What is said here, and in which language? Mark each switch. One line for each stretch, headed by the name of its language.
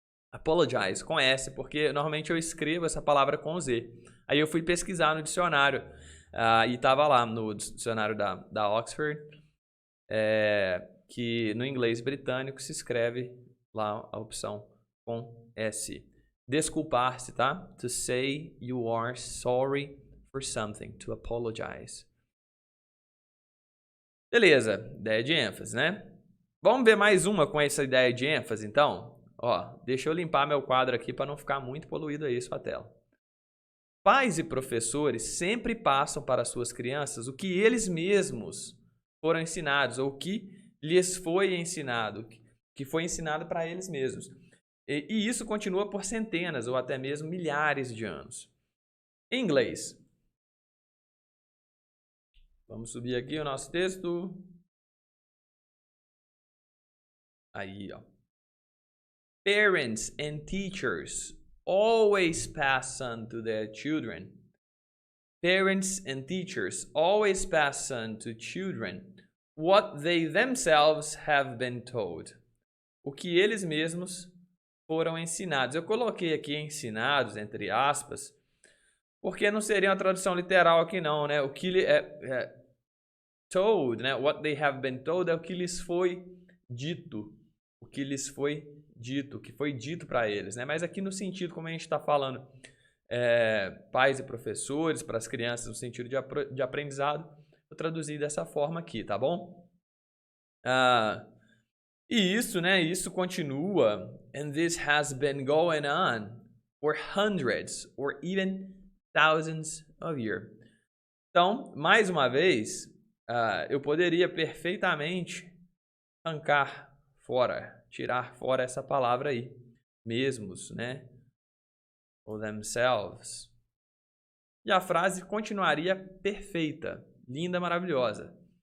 Portuguese: Apologize, com S, porque normalmente eu escrevo essa palavra com Z. Aí eu fui pesquisar no dicionário e estava lá no dicionário da Oxford, que no inglês britânico se escreve lá a opção com S. Desculpar-se, tá?
English: To say you are sorry for something. To apologize.
Portuguese: Beleza, ideia de ênfase, né? Vamos ver mais uma com essa ideia de ênfase, então? Ó, deixa eu limpar meu quadro aqui para não ficar muito poluído aí sua tela. Pais e professores sempre passam para suas crianças o que eles mesmos foram ensinados, ou o que lhes foi ensinado, que foi ensinado para eles mesmos. E isso continua por centenas ou até mesmo milhares de anos. Em inglês. Vamos subir aqui o nosso texto. Aí, ó.
English: Parents and teachers always pass on to their children. Parents and teachers always pass on to children what they themselves have been told.
Portuguese: O que eles mesmos foram ensinados. Eu coloquei aqui ensinados, entre aspas, porque não seria uma tradução literal aqui não, né? O que told, né?
English: What they have been told
Portuguese: é o que lhes foi dito. O que lhes foi dito, o que foi dito para eles, né? Mas aqui no sentido, como a gente está falando, pais e professores, para as crianças, no sentido de aprendizado, eu traduzi dessa forma aqui, tá bom? E isso, né? Isso continua.
English: And this has been going on for hundreds or even thousands of years.
Portuguese: Então, mais uma vez, eu poderia perfeitamente arrancar fora, tirar fora essa palavra aí, mesmos, né? Ou themselves. E a frase continuaria perfeita, linda, maravilhosa.